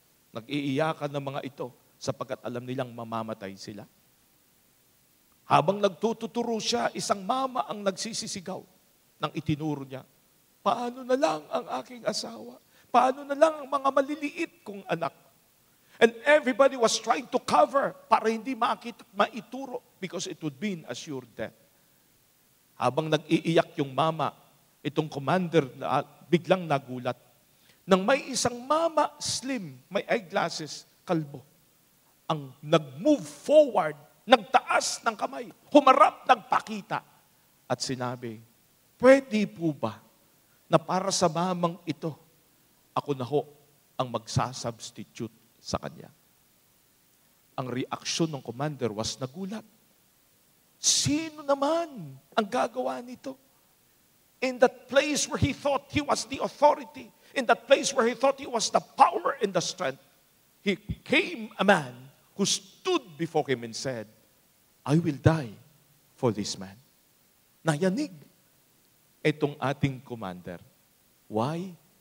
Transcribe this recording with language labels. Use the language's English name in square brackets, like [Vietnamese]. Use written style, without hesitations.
[Filipino] Nag-iiyakan ng mga ito sapagkat alam nilang mamamatay sila. Habang nagtututuro siya, isang mama ang nagsisisigaw nang itinuro niya. Paano na lang ang aking asawa? Paano na lang ang mga maliliit kong anak? [English] And everybody was trying to cover [Filipino] para hindi makita at maituro [English] because it would mean assured death. [Filipino] Habang nag-iiyak yung mama, itong commander na biglang nagulat. Nang may isang mama, slim, may eyeglasses, kalbo, ang nag-move forward, nagtaas ng kamay, humarap, nagpakita, at sinabi, pwede po ba na para sa mamang ito, ako na ho ang magsasubstitute sa kanya? Ang reaksyon ng commander was nagulat. Sino naman ang gagawa nito? [English] In that place where he thought he was the authority, in that place where he thought he was the power and the strength, he came a man who stood before him and said, I will die for this man. [Filipino] Nayanig itong ating commander. Why?